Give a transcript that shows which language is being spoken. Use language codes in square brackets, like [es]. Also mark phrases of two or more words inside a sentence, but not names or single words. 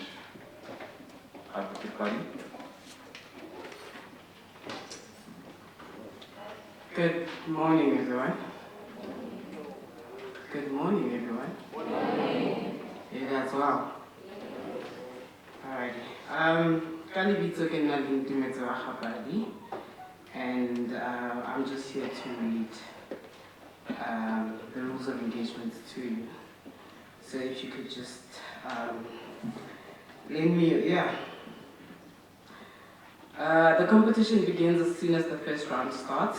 [en] Advocate Ari. Good morning, everyone. Good morning, everyone. Good morning. Yeah, that's well. Alrighty. [nso] Kalibito ke nna le ntumetse wa Gapadi, [en] and I'm just here to read the rules of engagement to you. So if you could just lend me, yeah. The competition begins as soon as the first round starts.